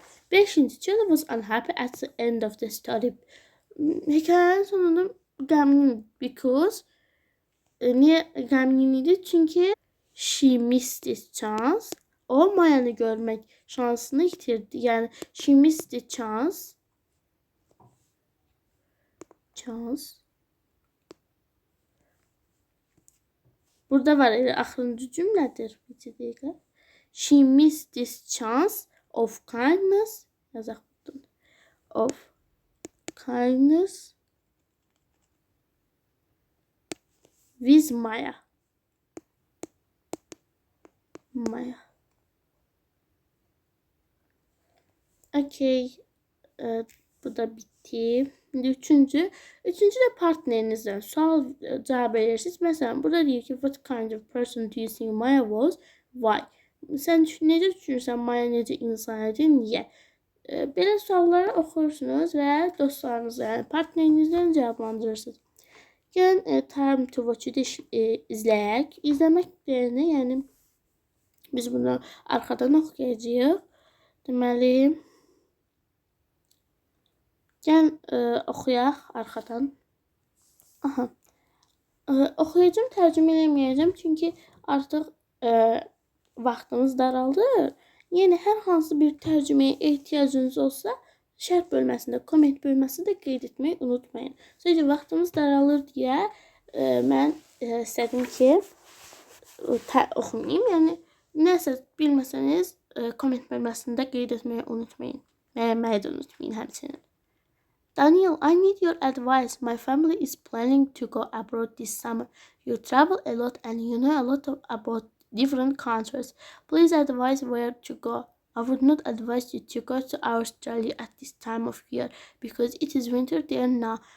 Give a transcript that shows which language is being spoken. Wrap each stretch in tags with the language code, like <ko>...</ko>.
<az>Beşinci,</az> <en>Jenny was unhappy at the end of the story.</en> <az>Hikayenin sonunda qəmgin</az> <en>because</en> <az>niyə qəmgin idi? Çünki</az> <en>she missed this chance.</en> <az>O Mayanı görmək şansını itirdi. Yəni</az> <en>she missed the chance.</en> <az>Burada var, axırıncı cümlədir. Bir dəqiqə.</az> <en>She missed this chance of kindness.</en> <az>Yazaq buradan.</az> <en>Of kindness with Maya.</en> <tr>Okay. Bu da bitti. Şimdi üçüncü de partnerinizden sual cevap verirsiniz. Mesela burada diyor ki</tr> <en>what kind of person do you think Maya was? Why?</en> <az>Sen necə düşünürsən Maya necə insan idi? Niyə? Belə sualları oxursunuz və dostlarınızla, yəni partnerinizdən cavablandırırsınız. Gəlin Time to Watch-u izləyək. İzləmək deyəni, yəni biz bunu arxadan oxuyacağıq. Deməli, gəl oxuyaq arxadan. Oxuyacağım, tərcümə eləməyəcəm, çünki artıq vaxtımız daraldı. Yəni hər hansı bir tərcüməyə ehtiyacınız olsa, şərh bölməsində, komment bölməsində qeyd etməyi unutmayın. Sadəcə vaxtımız daralır deyə mən istədim ki, oxumayayım. Yəni nəsə bilməsəniz, komment bölməsində qeyd etməyi unutmayın. Bəyənməyi də unutmayın həmçinin.</az> <en>Daniel, I need your advice. My family is planning to go abroad this summer. You travel a lot and you know a lot about different countries. Please advise where to go. I would not advise you to go to Australia at this time of year because it is winter there now.</en>